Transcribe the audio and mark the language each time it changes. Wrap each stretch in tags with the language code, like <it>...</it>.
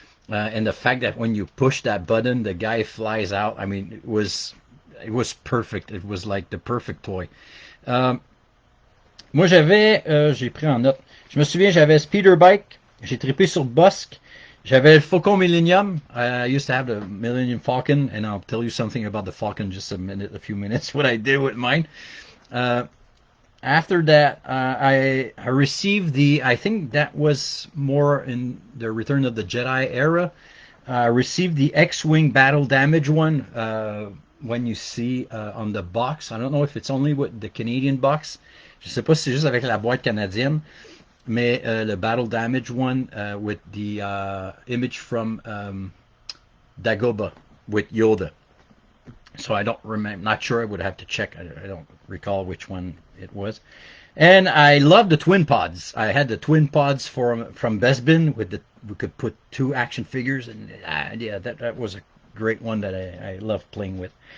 <en>And the fact that when you push that button, the guy flies out. I mean, it was perfect. It was like the perfect toy.</en> <fr>Moi j'ai pris en note. Je me souviens, j'avais Speeder Bike, j'ai trippé sur Bossk, j'avais le Faucon Millennium.</fr> <en>I used to have the Millennium Falcon, and I'll tell you something about the Falcon in just a few minutes, what I did with mine. After that, I received I think that was more in the Return of the Jedi era. I received the X-Wing Battle Damage one when you see on the box. I don't know if it's only with the Canadian box.</en> <fr>Je sais pas si c'est juste avec la boîte canadienne, mais le</fr> <en>Battle Damage one with the image from Dagobah with Yoda. So I don't remember, not sure, I would have to check. I don't recall which one it was. And I love the twin pods. I had the twin pods from Bespin we could put 2 action figures, and yeah, that was a great one that I loved playing with.</en>